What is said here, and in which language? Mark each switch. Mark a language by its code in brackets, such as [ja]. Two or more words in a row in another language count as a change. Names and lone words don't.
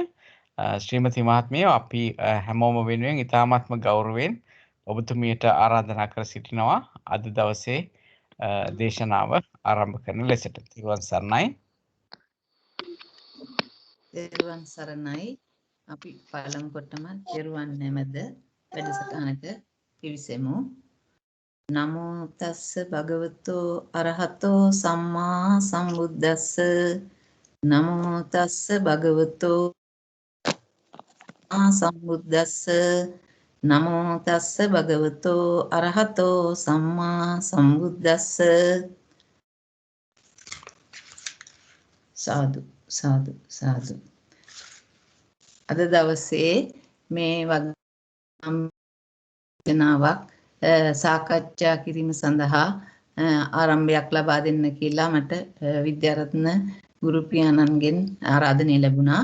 [si] ශ්‍රීමති මහත්මිය අපි හැමෝම වෙනුවෙන් ඉතාමත්ම ගෞරවයෙන් ඔබතුමියට ආරාධනා කර සිටිනවා අද දවසේ දේශනාව ආරම්භ කරන ලෙසට. තිරුවන් සරණයි. තෙරුවන් සරණයි. අපි පළමු කොටම තෙරුවන් නැමද වැඩසටහනට පිවිසෙමු. [pi] නමෝ තස්ස භගවතෝ අරහතෝ සම්මා සම්බුද්දස්ස. නමෝ තස්ස භගවතෝ සම්බුද්දස්ස. නමෝ තස්ස භගවතෝ අරහතෝ සම්මා සම්බුද්දස්ස. සාදු සාදු සාදු. [si] අද දවසේ මේ වගනාවක් සාකච්ඡා කිරීම සඳහා ආරම්භයක් ලබා දෙන්න කියලා මට විද්‍යාරත්න ගුරු පියාණන්ගෙන් ආරාධනය ලැබුණා.